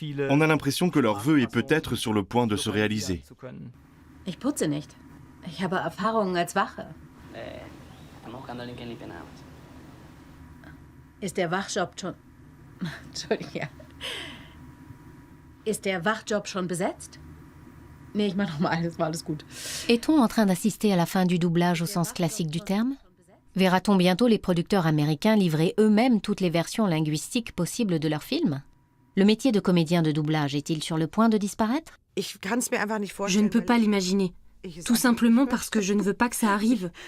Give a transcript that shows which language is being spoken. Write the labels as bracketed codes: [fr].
[fr] On a l'impression que leur vœu est peut-être sur le point de se réaliser. [de] Ich putze nicht. Ich habe Erfahrung als Wache. Ist der Wachjob schon... Entschuldige. Ist der Wachjob schon besetzt? Nee, ich mach nochmal, das war alles gut. [fr] Est-on en train d'assister à la fin du doublage au sens classique du terme? Verra-t-on bientôt les producteurs américains livrer eux-mêmes toutes les versions linguistiques possibles de leurs films? Le métier de comédien de doublage est-il sur le point de disparaître? Je ne peux pas l'imaginer. Tout simplement parce que je ne veux pas que ça arrive.